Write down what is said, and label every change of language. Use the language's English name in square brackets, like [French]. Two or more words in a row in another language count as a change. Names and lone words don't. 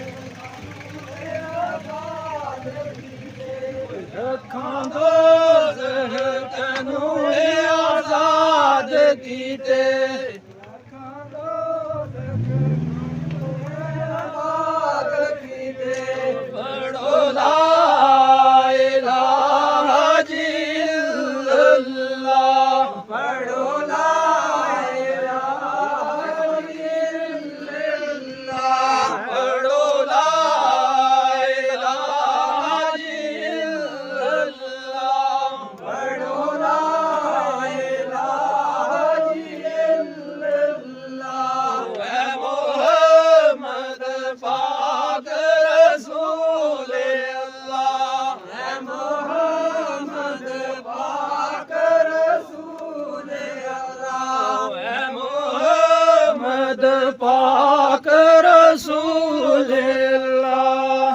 [Punjabi] ਅੱਖਾਂ ਦੋਜ਼ਖ ਕੀਤੇ ਪੜ੍ਹੋ [Arabic] لا إله إلا الله पढ़ो لا إله إلا الله पढ़ो لا إله إلا الله पढ़ो لا إله إلا الله [Punjabi] ਹੈ ਮੁਹੰਮਦ ਪਾਕ [Arabic] رسول الله [Punjabi] ਹੈ ਮੁਹੰਮਦ ਪਾਕ [Arabic] رسول الله [Punjabi] ਹੈ ਮੁਹੰਮਦ ਪਾਕ [Arabic] رسول الله